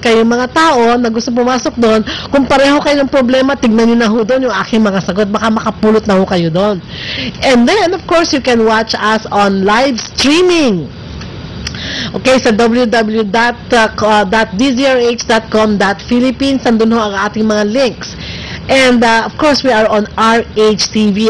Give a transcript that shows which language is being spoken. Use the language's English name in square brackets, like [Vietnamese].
[Filipino] Kaya yung mga tao na gusto pumasok doon, kung pareho kayo ng problema, tignan nyo na ho doon yung aking mga sagot, baka makapulot na ho kayo doon. [English] And then, of course, you can watch us on live streaming. [Filipino] Okay, sa www.dzrh.com.philippines, nandun ho ang ating mga links. [English] And of course, we are on RHTV.